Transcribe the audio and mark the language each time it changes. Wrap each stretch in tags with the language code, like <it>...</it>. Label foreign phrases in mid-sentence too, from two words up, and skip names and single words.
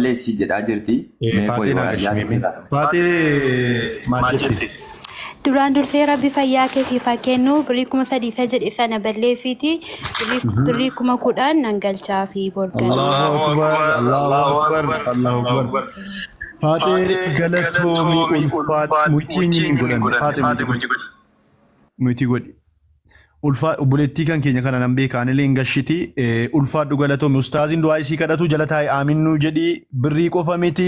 <om>balleessi jedhaa jirti. Faatee naagashimee. Faatee maal jetti? Duraan dursee rabbi fayyaa keetiif haa kennu birrii 3,000 jedhe sana balleessiti birrii 10,000 nan galchaa fi borgan.</om> <ar>الله أكبر، الله أكبر، الله أكبر.</ar> <om>Faatee galatoomii ulfaat muitiin hin godhan. Faatee muitii godhi. Ulfaat obboleettii kan keenya kana nan beekaan illee hin gashiti. Ulfaadhu galatoomii ustaaziin du'aa isii kadhatu jala taa'e aaminnu jedhi birrii qofa miti.</om>